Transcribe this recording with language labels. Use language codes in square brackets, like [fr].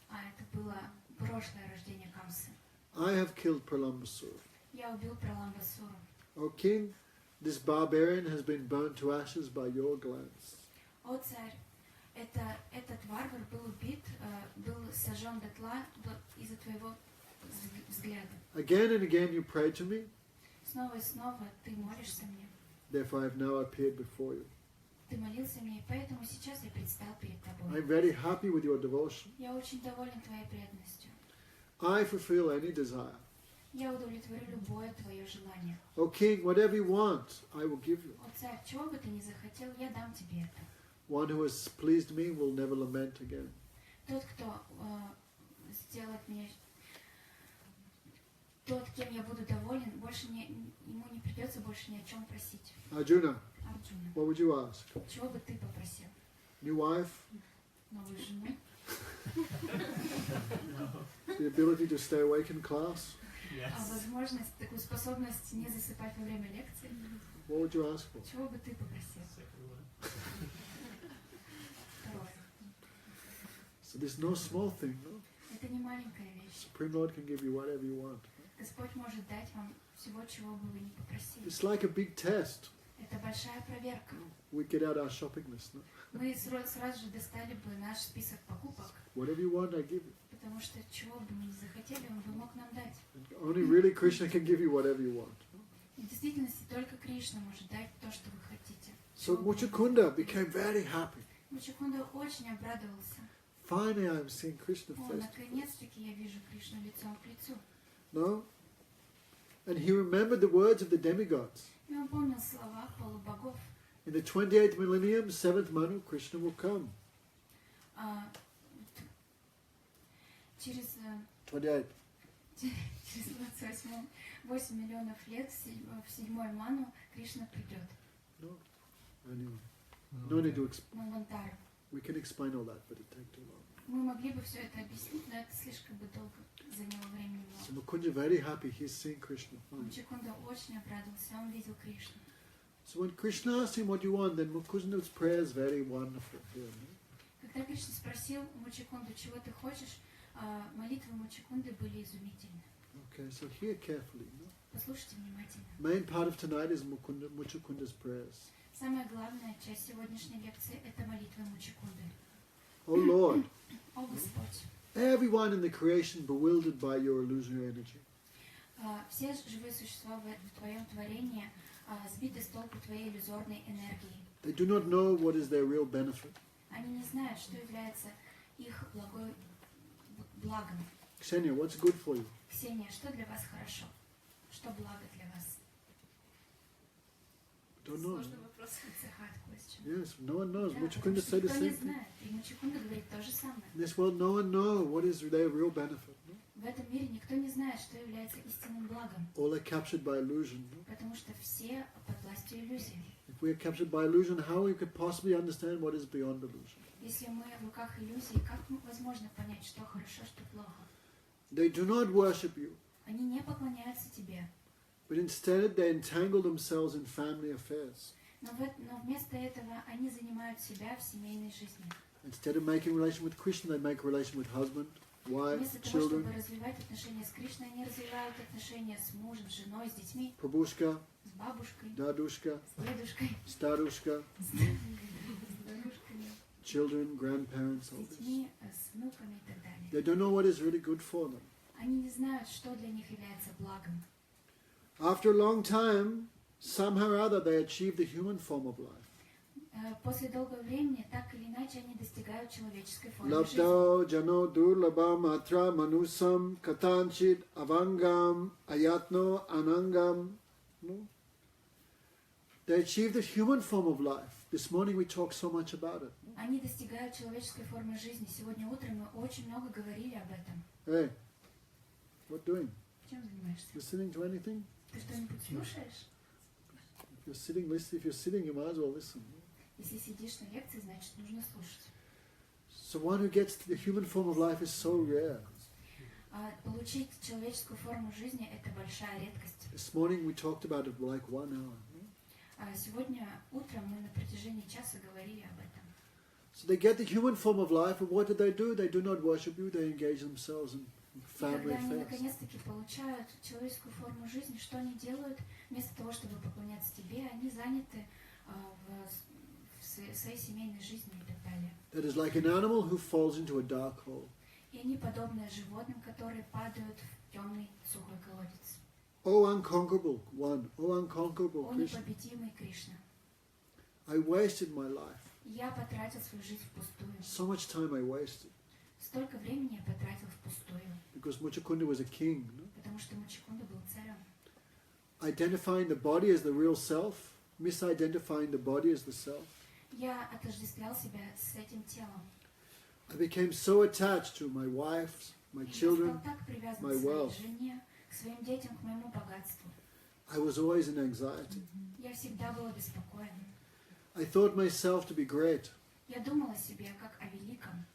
[ru] Это было прошлое рождение Камсы. [en] I have killed Pralambasur. [ru] Я убил Праламбасуру. [en] O king, this barbarian has been burnt to ashes by your glance. [ru] О царь, этот варвар был убит, был сожжен дотла из-за твоего взгляда. [en] Again and again you prayed to me, [ru] Снова и снова ты молишься мне. [en] therefore I have now appeared before you. [ru] Ты молился мне, и поэтому сейчас я предстал перед тобой. [en] I am very happy with your devotion. [ru] Я очень доволен твоей преданностью. [en] I fulfill any desire. [ru] Я удовлетворю любое твое желание. [en] O king, whatever you want, I will give you. [ru] О царь, чего бы ты ни захотел, я дам тебе это. [en] One who has pleased me will never lament again. [ru] Тот, кто сделает мне, тот, кем я буду доволен, ему не придется больше ни о чем просить. [en] Arjuna, [ru] Арджуна, [en] what would you ask? [ru] чего бы ты попросил? [en] New wife? [ru] Новую жену? [en] You ability to stay awake in class, [ru] возможность, такую способность не засыпать во время лекции, [en] what would you ask for? [ru] чего бы ты попросил? Второе. [en] So there's no small thing, no? [ru] Это не маленькая вещь. [en] Supreme Lord can give you whatever you want. [ru] Господь может дать вам всего, чего бы вы ни попросили. [en] It's like a big test. [ru] Это большая проверка. [en] We get out our shopping list, no? [ru] Мы сразу же достали бы наш список покупок, [en] Whatever you want, I give you. [ru] потому что чего бы мы ни захотели, Он бы мог нам дать. [en] And only really Krishna can give you whatever you want. [ru] И в действительности только Кришна может дать то, что вы хотите. [en] So Muchukunda became very happy. [ru] Мучакунда очень обрадовался. [en] Finally, I'm seeing Krishna [ru] О, [en] face to face. [ru] наконец-таки я вижу Кришну лицом к лицу. [en] No? And he remembered the words of the demigods. [ru] И он помнил слова полубогов. [en] In the 28th millennium, 7th Manu, Krishna will come. [ru] Через 28. через 8 миллионов лет в седьмой ману Кришна придет. [en] No? Anyway. No need to explain. [ru] Мангантару. [en] We can explain all that, but it takes too long. [ru] Мы могли бы все это объяснить, но это слишком бы долго заняло времени. [en] So Mukunda very happy, he's seeing Krishna. [ru] Мучакунда очень обрадовался, он видел Кришну. [en] So when Krishna asked him what you want, then Mukunda's prayer is very wonderful here. No? [ru] Когда Кришна спросил Мучакунду, чего ты хочешь, молитвы Мучакунды были изумительны. [en] Okay, so hear carefully. No? [ru] Послушайте внимательно. [en] Main part of tonight is Muchakunda's prayers. [ru] Самая главная часть сегодняшней лекции – это молитва Мучакунды. [en] Oh Lord, [ru] О Господь! [en] everyone in the creation bewildered by your illusionary energy. [ru] Все живые существа в Твоем творении сбиты с толку Твоей иллюзорной энергией. [en] They do not know what is their real benefit. [ru] Они не знают, что является их благом. [en] Ksenia, what's good for you? [ru] Ксения, что для вас хорошо? Что благо для вас? [en] Don't know. [ru] Сложный вопрос. [en] It's a hard question. Yes, no one knows. [ru] Да, [en] Muchakunda [ru] потому что [en] said the [ru] никто не [en] same thing. [ru] знает. И Мучакунда говорит то же самое. [en] In this world, no one knows what is their real benefit. No? [ru] В этом мире никто не знает, что является истинным благом. [en] All are captured by illusion. No? [ru] Потому что все под властью иллюзий. [en] If we are captured by illusion, how we could possibly understand what is beyond illusion? [ru] Если мы в руках иллюзий, как возможно понять, что хорошо, что плохо? [en] They do not worship you, [ru] Они не поклоняются тебе. [en] but instead they entangle themselves in family affairs. [ru] Но вместо этого они занимают себя в семейной жизни. [en] Instead of making relation with Krishna, they make relation with husband, wife, [ru] Вместо того, чтобы [en] children, [ru] развивать отношения с Кришной, они развивают отношения с мужем, с женой, с детьми, Prabhushka, с бабушкой, Dadushka, с дедушкой, Starushka, с дедушками, [en] children, grandparents, all [ru] с [en] this. [ru] детьми, с внуками и так далее. [en] They don't know what is really good for them. [ru] Они не знают, что для них является благом. [en] After a long time, somehow or other, they achieve the human form of life. [ru] После долгого времени, так или иначе, они достигают человеческой формы жизни. [sa] Labdo jano durlabam atra manusam katanchit avangam ayatno anangam. [en] No? They achieve the human form of life. This morning we talked so much about it. [ru] Они достигают человеческой формы жизни. Сегодня утром мы очень много говорили об этом. [en] Hey, what doing? [ru] Чем занимаешься? [en] Listening to anything? [ru] Ты что-нибудь слушаешь? [en] If you're sitting, you might as well listen. [ru] Если сидишь на лекции, значит нужно слушать. [en] So one who gets the human form of life is so rare. [ru] Получить человеческую форму жизни – это большая редкость. [en] This morning we talked about it for like 1 hour. [ru] Сегодня утром мы на протяжении часа говорили об этом. [en] So they get the human form of life, but what do? They do not worship you, they engage themselves in [ru] И [en] family [ru] когда они [en] affairs. [ru] наконец-таки получают человеческую форму жизни, что они делают? Вместо того, чтобы поклоняться тебе, они заняты в своей семейной жизни и так далее. [en] That is like an animal who falls into a dark hole. [ru] И они подобны животным, которые падают в темный сухой колодец. [en] Oh unconquerable one, oh unconquerable [ru] О [en] Krishna, [ru] непобедимый Кришна! [en] I wasted my life. [ru] Я потратил свою жизнь впустую. [en] So much time I wasted. [ru] Столько времени я потратил впустую, [en] Because Muchakunda was a king. No? [ru] потому что Мучакунда был царем. [en] Identifying the body as the real self, misidentifying the body as the self. [ru] Я отождествлял себя с этим телом. [en] I became so attached to my wife, my [ru] Я [en] children. [ru] стал так привязан [en] my [ru] к своей [en] wealth. [ru] жене, к своим детям, к моему богатству. [en] I was always in anxiety. [ru] Я всегда была беспокоена. [en] I thought myself to be great. [ru] Я думала о себе как о великом.